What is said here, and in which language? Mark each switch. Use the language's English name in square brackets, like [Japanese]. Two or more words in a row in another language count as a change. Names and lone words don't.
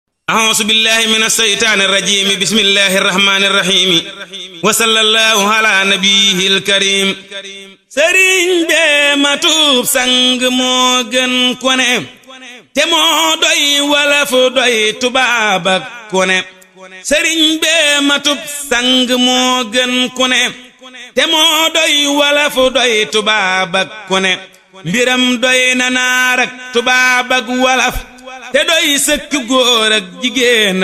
[Arabic] أعوذ بالله من الشيطان الرجيم بسم الله الرحمن الرحيم وصلى الله على نبيه الكريم sëriñ [Wolof] bee matub sang moo gën ku ne te moo doy wolof doy tubaab ak ku ne sëriñ bee matub sang moo gën ku ne te moo doy wolof doy tubaab ak ku ne mbiram doy na naar ak tubaab ak wolof te doy sëkk góor ak jigéen